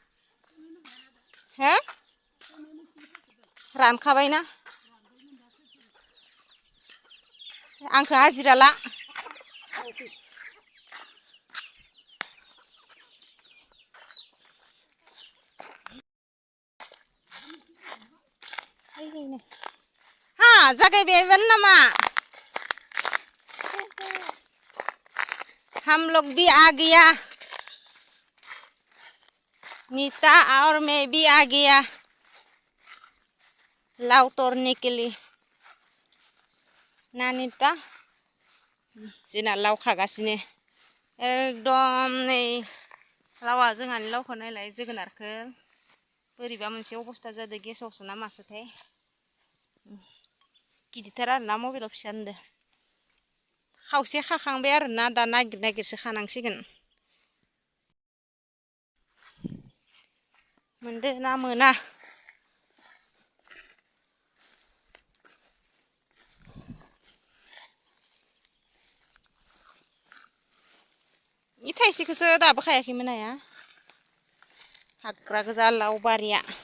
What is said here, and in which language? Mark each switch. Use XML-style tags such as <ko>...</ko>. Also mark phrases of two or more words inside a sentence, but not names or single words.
<brx>हो रानखाबायना आंखौ हाजिरा ला हाँ जागायबायमोन नामा</brx> <hi>हम लोग भी आ गया नीता और मैं भी आ गया लाव तोड़ने के लिए</hi> <brx>ना नीता जोंना लाव खागासिनो एकदम नै लावा जोंहानि लावखौ नायलाय जोगोनारखौ बोरैबा मोनसे अबस्था जादों गेसावसो ना मासोथाय गिदिरथार आरोना मबाइलाव फिसा नुदों खावसे खाखांबाय आरोना दा नागिर नागिरसो खानांसिगोन मोनदो ना मोना इ थाइसेखौसो दाबो खायाखैमोन आया हाग्रा गोजा लाव बारिया</brx>